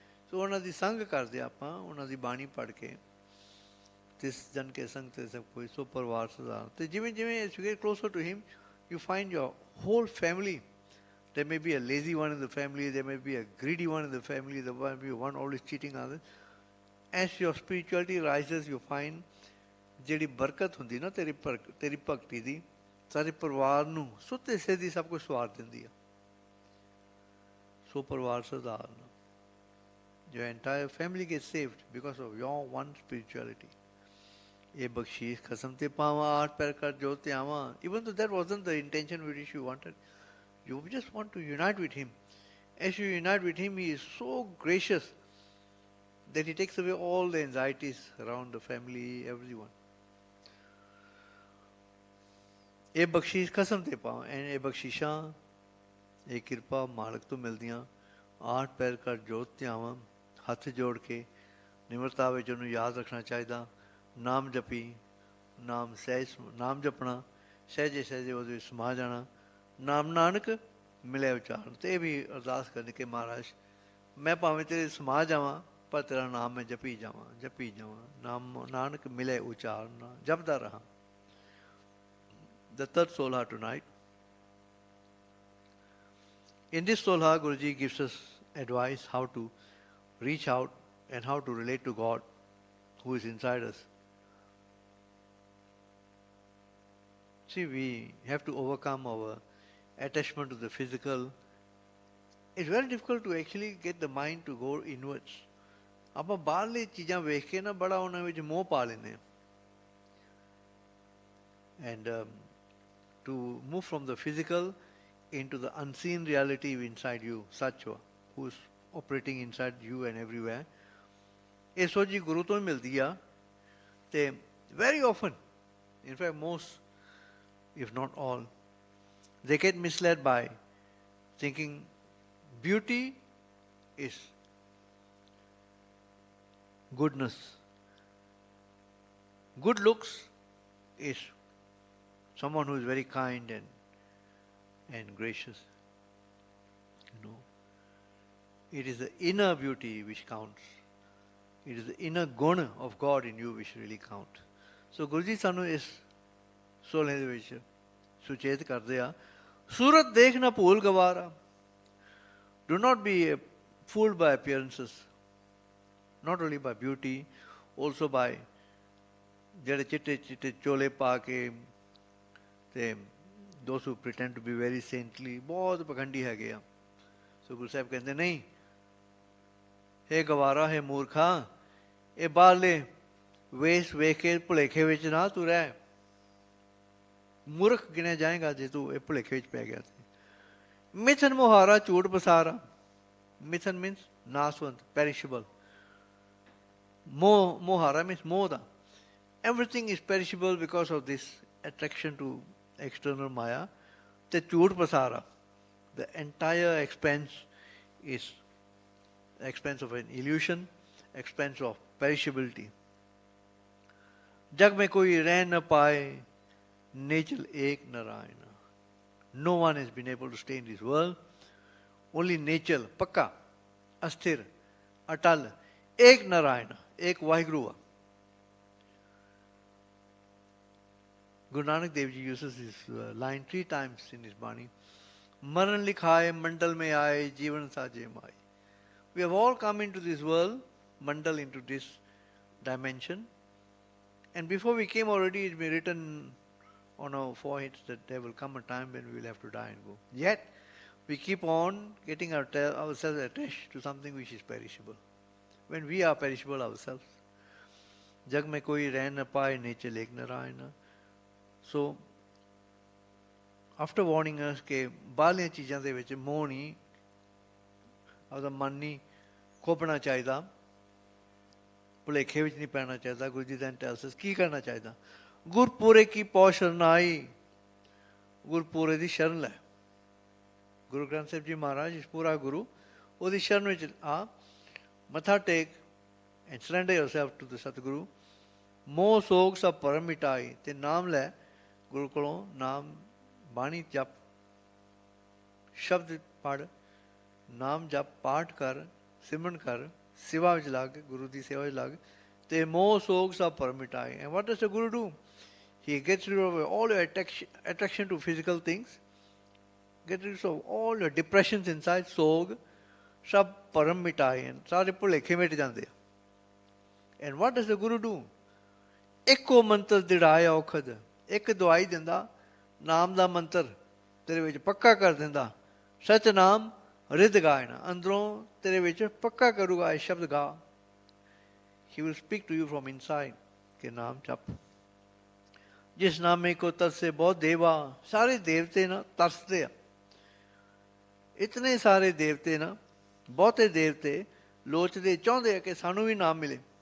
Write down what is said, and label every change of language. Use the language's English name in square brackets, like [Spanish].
[Punjabi] ਸੋ ਉਹਨਾਂ ਦੀ ਸੰਗ ਕਰਦੇ ਆਪਾਂ, ਉਹਨਾਂ ਦੀ ਬਾਣੀ ਪੜ੍ਹ ਕੇ, ਤਿਸ ਜਨ ਕੇ ਸੰਗ ਤੇ ਸਭ ਕੋਈ, ਸੋ ਪਰਿਵਾਰ ਸਰਦਾਰ। ਅਤੇ ਜਿਵੇਂ ਜਿਵੇਂ [English] as you get closer to him, you find your whole family. There may be a lazy one in the family, there may be a greedy one in the family, there may be one always cheating others. As your spirituality rises, you find [Punjabi] ਜਿਹੜੀ ਬਰਕਤ ਹੁੰਦੀ ਨਾ ਤੇਰੀ ਭਗਤੀ ਦੀ, ਸਾਰੇ ਪਰਿਵਾਰ ਨੂੰ ਸੁੱਤੇ ਸਿੱਧੀ ਸਭ ਕੁਝ ਸਵਾਰ ਦਿੰਦੀ ਆ। ਸੋ ਪਰਿਵਾਰ ਸਰਦਾਰ ਨਾ, [English] your entire family gets saved because of your one spirituality. [Punjabi] ਇਹ ਬਖਸ਼ੀਸ਼ ਖਸਮ ਤੇ ਪਾਵਾਂ, ਆਠ ਪੈਰ ਕਰ ਜੋ ਤੇ ਆਵਾਂ। [English] Even though that wasn't the intention with which you wanted, you just want to unite with him. As you unite with him, he is so gracious that he takes away all the anxieties around the family, everyone. [Punjabi] ਇਹ ਬਖਸ਼ੀਸ਼ ਖਸਮ ਤੇ ਪਾਵਾਂ, ਇਹ ਬਖਸ਼ੀਸ਼ਾਂ, ਇਹ ਕਿਰਪਾ ਮਾਲਕ ਤੋਂ ਮਿਲਦੀਆਂ। ਆਠ ਪੈਰ ਕਰ ਜੋਤ ਤੇ ਆਵਾਂ, ਹੱਥ ਜੋੜ ਕੇ ਨਿਮਰਤਾ ਵਿੱਚ ਉਹਨੂੰ ਯਾਦ ਰੱਖਣਾ ਚਾਹੀਦਾ। ਨਾਮ ਜਪੀ, ਨਾਮ ਜਪਣਾ, ਸਹਿਜੇ ਸਹਿਜੇ ਉਹਦੇ ਵਿੱਚ ਸਮਾ ਜਾਣਾ। ਨਾਮ ਨਾਨਕ ਮਿਲਿਆ ਉਚਾਰਨ। ਅਤੇ ਇਹ ਵੀ ਅਰਦਾਸ ਕਰਨੀ ਕਿ ਮਹਾਰਾਜ, ਮੈਂ ਭਾਵੇਂ ਤੇਰੇ ਸਮਾ ਜਾਵਾਂ, ਪਰ ਤੇਰਾ ਨਾਮ ਮੈਂ ਜਪੀ ਜਾਵਾਂ। ਨਾਮ ਨਾਨਕ ਮਿਲੇ ਉਚਾਰਨ, ਜਪਦਾ ਰਹਾਂ। [English] The third Solha tonight. In this Solha, Guruji gives us advice how to reach out and how to relate to God who is inside us. See, we have to overcome our attachment to the physical. It's very difficult to actually get the mind to go inwards. [Punjabi] ਆਪਾਂ ਬਾਹਰਲੀ ਚੀਜ਼ਾਂ ਵੇਖ ਕੇ ਨਾ ਬੜਾ ਉਹਨਾਂ ਵਿੱਚ ਮੋਹ ਪਾ ਲੈਂਦੇ ਹਾਂ। [English] And to move from the physical into the unseen reality inside you, Satchva, who is operating inside you and everywhere. [Punjabi] ਇਹ ਸੋਝੀ ਗੁਰੂ ਤੋਂ ਹੀ ਮਿਲਦੀ ਆ। ਅਤੇ [English] very often, in fact most, if not all, they get misled by thinking beauty is goodness. Good looks is someone who is very kind and gracious. You know, it is the inner beauty which counts. It is the inner guna of God in you which really count. [Punjabi] So Guruji ਸਾਨੂੰ ਇਸ ਸੋਲੇ ਦੇ ਵਿੱਚ ਸੁਚੇਤ ਕਰਦੇ ਆ, ਸੂਰਤ ਦੇਖ ਨਾ ਭੂਲ ਗਵਾਰਾ. [English] Do not be fooled by appearances, not only by beauty, also by [Punjabi] ਜਿਹੜੇ ਚਿੱਟੇ ਚਿੱਟੇ ਚੋਲੇ ਪਾ ਕੇ ਤੇ [English] those who pretend to be very saintly, [Punjabi] ਬਹੁਤ ਪਖੰਡੀ ਹੈਗੇ ਆ। ਸੋ ਗੁਰੂ ਸਾਹਿਬ ਕਹਿੰਦੇ ਨਹੀਂ, ਹੇ ਗਵਾਰਾ, ਹੇ ਮੂਰਖਾ, ਇਹ ਬਾਹਰਲੇ ਵੇਸ ਵੇਖ ਕੇ ਭੁਲੇਖੇ ਵਿੱਚ ਨਾ ਤੂੰ ਰਹਿ। ਮੂਰਖ ਗਿਣਿਆ ਜਾਏਗਾ ਜੇ ਤੂੰ ਇਹ ਭੁਲੇਖੇ ਵਿੱਚ ਪੈ ਗਿਆ ਤੇ। ਮਿਥਨ ਮੁਹਾਰਾ ਝੂਠ ਪਸਾਰਾ। ਮਿਥਨ ਮੀਨਸ ਨਾਸਵੰਤ, ਪੈਰਿਸ਼ੇਬਲ। ਮੋਹ, ਮੁਹਾਰਾ means ਮੋਹ ਦਾ। [English] Everything is perishable because of this attraction to external maya. The [Punjabi] ਝੂਠ ਪਸਾਰਾ, [English] the entire expense is expense of an illusion, expense of perishability. [Punjabi] जग में कोई रह न पाए, नेचल एक Narayan. [English] No one has been able to stay in this world. [Punjabi] Only नेचल, पक्का, अस्थिर, अटल, एक नारायण, एक Waheguru. [English] Guru Nanak Dev Ji uses this line 3 times in his Bani. [Punjabi] Maran likhaye, mandal mein aaye, jeevan saje mai. [English] We have all come into this world, mandal, into this dimension. And before we came already, it's been written on our foreheads that there will come a time when we will have to die and go. Yet, we keep on getting ourselves attached to something which is perishable, when we are perishable ourselves. [Punjabi] Jag mein koi reh na paaye, nature ek narayana. [English] So, after warning us [Punjabi] ਕਿ ਬਾਹਰਲੀਆਂ ਚੀਜ਼ਾਂ ਦੇ ਵਿੱਚ ਮੋਹ ਨਹੀਂ, ਆਪਦਾ ਮਨ ਨਹੀਂ ਖੋਪਣਾ ਚਾਹੀਦਾ, ਭੁਲੇਖੇ ਵਿੱਚ ਨਹੀਂ ਪੈਣਾ ਚਾਹੀਦਾ, Guru ji [English] then tells us [Punjabi] ਕੀ ਕਰਨਾ ਚਾਹੀਦਾ। ਗੁਰਪੂਰੇ ਕੀ ਪੌ ਸ਼ਰਨਾਈ, ਗੁਰਪੂਰੇ ਦੀ ਸ਼ਰਨ ਲੈ। ਗੁਰੂ ਗ੍ਰੰਥ ਸਾਹਿਬ ਜੀ ਮਹਾਰਾਜ, ਪੂਰਾ ਗੁਰੂ, ਉਹਦੀ ਸ਼ਰਨ ਵਿੱਚ ਆ, ਮੱਥਾ ਟੇਕ [English] and surrender yourself to the Satguru. [Punjabi] ਮੋਹ ਸੋਗ ਸਭ ਭਰਮ ਮਿਟਾਈ, ਤੇ ਨਾਮ ਲੈ ਗੁਰੂ ਕੋਲੋਂ, ਨਾਮ ਬਾਣੀ ਜਪ, ਸ਼ਬਦ ਪੜ੍ਹ, ਨਾਮ ਜਪ, ਪਾਠ ਕਰ, ਸਿਮਰਨ ਕਰ, ਸੇਵਾ ਵਿੱਚ ਲੱਗ, ਗੁਰੂ ਦੀ ਸੇਵਾ ਵਿੱਚ ਲੱਗ, ਤੇ ਮੋਹ ਸੋਗ ਸਭ ਭਰਮ ਮਿਟਾਏ. [English] And what does the Guru do? He gets rid of all your attraction to physical things, gets rid of all your depressions inside, [Punjabi] ਸੋਗ ਸਭ ਭਰਮ ਮਿਟਾਏ, ਸਾਰੇ ਭੁਲੇਖੇ ਮਿਟ ਜਾਂਦੇ ਆ. [English] And what does the Guru do? [Punjabi] ਇੱਕੋ ਮੰਤਰ ਦਿੜਾਇਆ ਔਖਦ, ਇੱਕ ਦਵਾਈ ਦਿੰਦਾ, ਨਾਮ ਦਾ ਮੰਤਰ ਤੇਰੇ ਵਿੱਚ ਪੱਕਾ ਕਰ ਦਿੰਦਾ। ਸਚ ਨਾਮ ਰਿਦ ਗਾਇਣਾ, ਅੰਦਰੋਂ ਤੇਰੇ ਵਿੱਚ ਪੱਕਾ ਕਰੂਗਾ ਇਹ ਸ਼ਬਦ ਗਾ। [English] He will speak to you from inside [Punjabi] ਕਿ ਨਾਮ ਜਪ। ਜਿਸ ਨਾਮੇ ਕੋ ਤਰਸੇ ਬਹੁਤ ਦੇਵਾ, ਸਾਰੇ ਦੇਵਤੇ ਨਾ ਤਰਸਦੇ ਆ। ਇਤਨੇ ਸਾਰੇ ਦੇਵਤੇ ਨਾ, ਬਹੁਤੇ ਦੇਵਤੇ ਲੋਚਦੇ, ਚਾਹੁੰਦੇ ਆ ਕਿ ਸਾਨੂੰ ਵੀ ਨਾਮ ਮਿਲੇ।